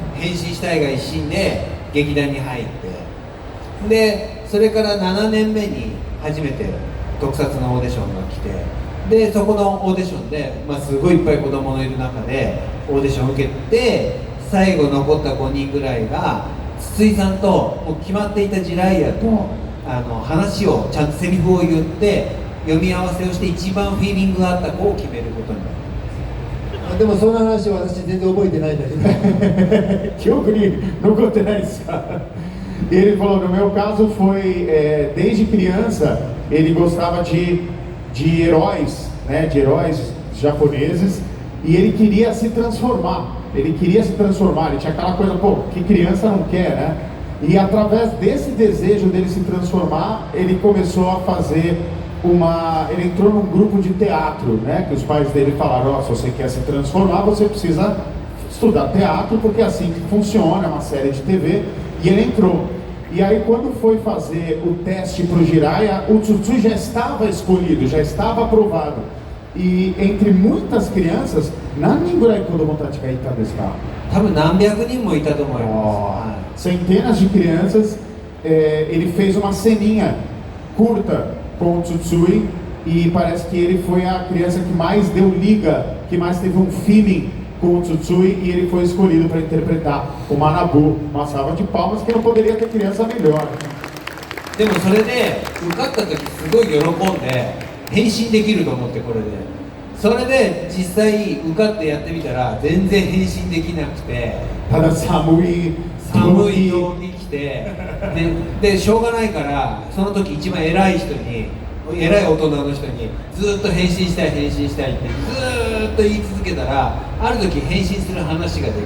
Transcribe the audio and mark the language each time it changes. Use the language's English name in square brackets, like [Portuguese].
[Japanese] 変身したいが一心で劇団に入って、でそれから7年目に初めて特撮のオーディションが来て、でそこのオーディションで、すごいいっぱい子供のいる中でオーディションを受けて、最後残った5人ぐらいが筒井さんともう決まっていたジライアと話をちゃんとセリフを言って読み合わせをして一番フィーリングがあった子を決めることになる。でもその話は私全然覚えてないんだけど [Portuguese] Que eu queria, não contei isso. Ele falou, no meu caso foi, desde criança, ele gostava de heróis, né, de heróis japoneses, e ele queria se transformar, ele tinha aquela coisa, pô, que criança não quer, né? E através desse desejo dele se transformar, ele começou a fazer ele entrou num grupo de teatro, né, que os pais dele falaram, se você quer se transformar, você precisa estudar teatro, porque é assim que funciona, é uma série de TV, e ele entrou. E aí quando foi fazer o teste para o Jiraiya, o Tsutsui já estava escolhido, já estava aprovado. E entre muitas crianças, [Japanese] nannin gurai kodomo tachi ga ita desu ka? 多分何百人もいたと思います。 [Portuguese] Centenas de crianças, ele fez uma ceninha curta com o Tsutsui e parece que ele foi a criança que mais deu liga, que mais teve um feeling com o Tsutsui e ele foi escolhido para interpretar o Manabu. Uma salva de palmas, que não poderia ter criança melhor. [Japanese] でもそれで受かった時すごい喜んで変身できると思って、これでそれで実際受かってやってみたら全然変身できなくて、ただ寒いように来てでしょうがないからその時一番偉い人に、偉い大人の人にずっと変身したいってずーっと言い続けたら、ある時変身する話ができて、